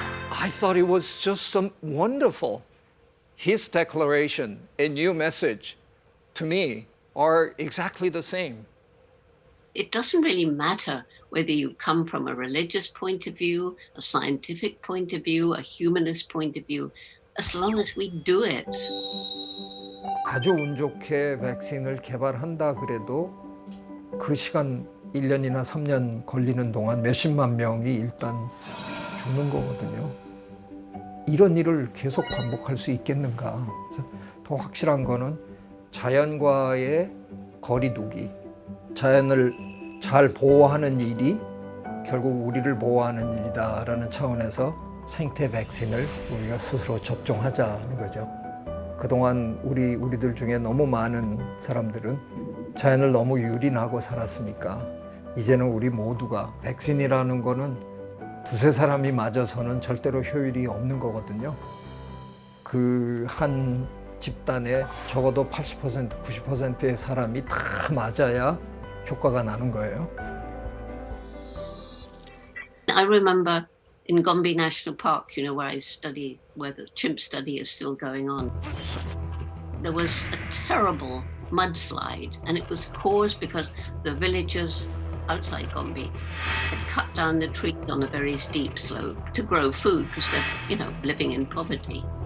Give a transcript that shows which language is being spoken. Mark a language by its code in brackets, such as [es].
[en] I thought it was just wonderful. His declaration and new message, to me, are exactly the same. It doesn't really matter whether you come from a religious point of view, a scientific point of view, a humanist point of view, as long as we do it. [ko] 아주 운 좋게 백신을 개발한다 그래도 그 시간 1년이나 3년 걸리는 동안 몇십만 명이 일단 죽는 거거든요. 이런 일을 계속 반복할 수 있겠는가. 그래서 더 확실한 거는 자연과의 거리두기, 자연을 잘 보호하는 일이 결국 우리를 보호하는 일이다라는 차원에서 생태 백신을 우리가 스스로 접종하자는 거죠. 그동안 우리들 중에 너무 많은 사람들은 자연을 너무 유린하고 살았으니까 이제는 우리 모두가 백신이라는 거는 두세 사람이 맞아서는 절대로 효율이 없는 거거든요. 그 한 집단에 적어도 80%, 90%의 사람이 다 맞아야 효과가 나는 거예요. [en] I remember in Gombe National Park, you know, where I study, where the chimp study is still going on, there was a terrible mudslide, and it was caused because the villagers outside Gombe had cut down the trees on a very steep slope to grow food because they're, you know, living in poverty.